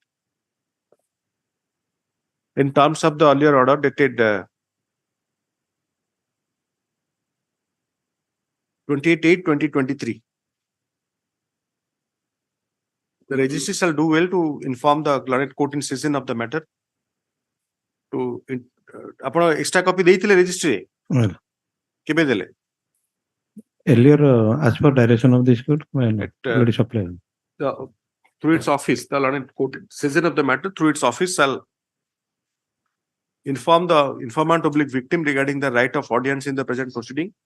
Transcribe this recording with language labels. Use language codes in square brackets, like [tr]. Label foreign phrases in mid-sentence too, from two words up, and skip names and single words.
[en] In terms of the earlier order dated 28/8/2023. The registry shall do well to inform the learned court in session of the matter. [or] To ଆପଣ [en] extra copy [or] ଦେଇଥିଲେ registry କେବେ ଦେଲେ? [en] Earlier, as per direction of this court, supply. Through its office, the learned court session of the matter through its office shall inform the informant oblique victim regarding the right of audience in the present proceeding.